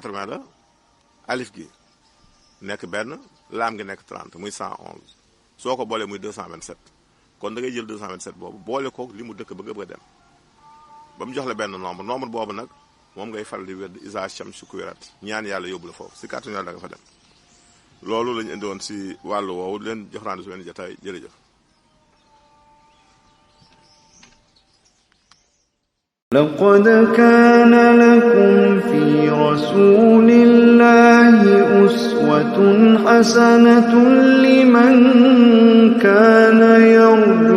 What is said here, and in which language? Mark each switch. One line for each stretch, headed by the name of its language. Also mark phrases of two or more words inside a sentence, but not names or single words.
Wolof: 80 la alif gi nekk benn laam gi nekk 30 muy 111 soo ko boolee muy 227 kon da ngay jël 227 boobu boole koog li mu dëkk ba nga bëgg a dem ba mu jox la benn nombre boobu nag moom ngay faral di wedd
Arabic: إذا الشمس كورت
Wolof: ñaan yàlla yóbbu la foofu si kàttanu yàlla da nga fa dem loolu lañu indi woon si wàllu woowu leen jox raan si benn jotaay jërëjëf.
Arabic: لقد كان لكم في رسول الله أسوة حسنة لمن كان يرجو